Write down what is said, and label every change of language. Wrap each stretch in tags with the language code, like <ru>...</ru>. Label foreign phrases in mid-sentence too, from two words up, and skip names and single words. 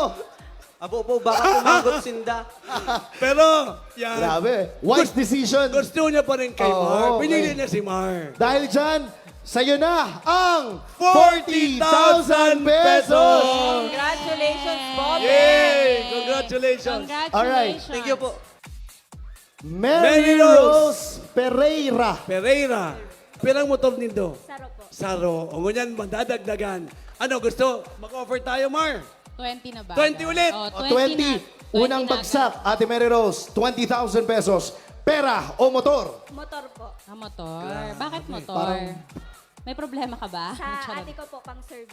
<bik>Abo po, baka pumagot sinda. Pero, yan.</bik> <en>Grabe. Wise decision.</en> <tl>Gusto niya pa rin kay Oo, Mar. okay. Pinili niya si Mar. Dahil dyan, sa'yo na ang 40,000 pesos!</tl> <en>Congratulations, Bobet. Yay! Congratulations! Alright. Thank you po.</en> <tl>Mary Mary Rose Pereira. Pereira.</tl> <bik>Pirang motor nindo? Saro po. Saro. O ngunyan,</bik> <tl>madadagdagan. Ano, gusto? Mag-offer tayo, Mar? 20 na ba? 20 ulit. Oh, 20. 20 na. Unang 20 na bagsak, Ate Mary Rose, 20,000 pesos. Pera o motor? Motor po. Motor. Bakit motor? Parang- May problema ka ba? Sa ate ko po pang service.</tl>